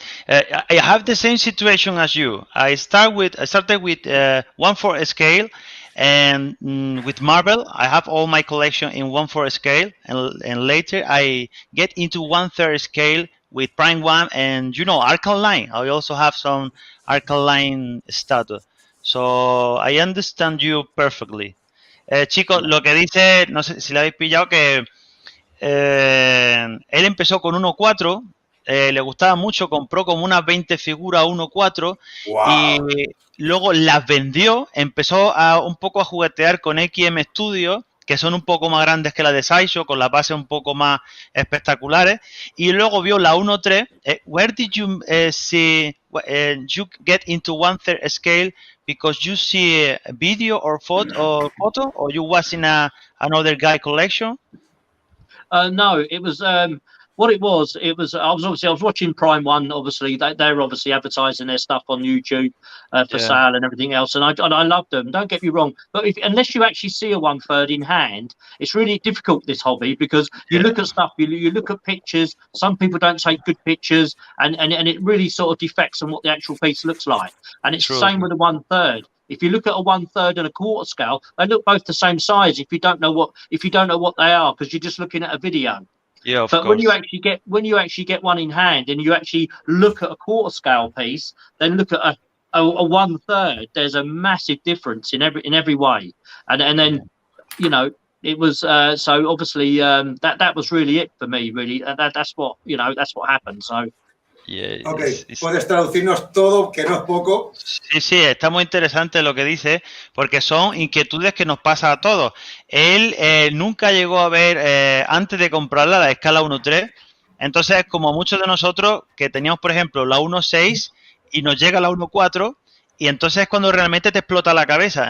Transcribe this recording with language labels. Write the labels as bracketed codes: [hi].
[en] I have the same situation as you. I started with 1/4 scale, and with Marvel I have all my collection in 1/4 scale, and later I get into 1/3 scale with Prime One and Arkham Line. I also have some Arkham Line statue. So I understand you perfectly. [es] Chicos, lo que dice, no sé si lo habéis pillado, que él empezó con 1/4, le gustaba mucho, compró como unas 20 figuras 1/4 y luego las vendió, empezó un poco a juguetear con XM Studio, que son un poco más grandes que la de Sideshow, con las bases un poco más espectaculares, y luego vio la 1/3. [en] Where did you see you get into 1/3 scale? Because you see a video or photo, or you was in another guy collection? No, it was what it was. It was I was watching Prime One. Obviously, they're obviously advertising their stuff on YouTube for sale and everything else, and I love them. Don't get me wrong, but unless you actually see a 1/3 in hand, it's really difficult, this hobby, because you look at stuff, you look at pictures. Some people don't take good pictures, and it really sort of defects on what the actual piece looks like. And it's the same with a 1/3. If you look at a 1/3 and a quarter scale, they look both the same size. If you don't know what they are, because you're just looking at a video. Yeah, of but course. when you actually get one in hand and you actually look at a quarter scale piece, then look at a 1/3, there's a massive difference in every way. And then it was so obviously that was really it for me, really. That's what happened. So [es] puedes traducirnos todo, que no es poco. Sí, está muy interesante lo que dice, porque son inquietudes que nos pasa a todos. Él nunca llegó a ver, antes de comprarla, la escala 1/3. Entonces, como muchos de nosotros que teníamos, por ejemplo, la 1/6 y nos llega la 1/4, y entonces es cuando realmente te explota la cabeza.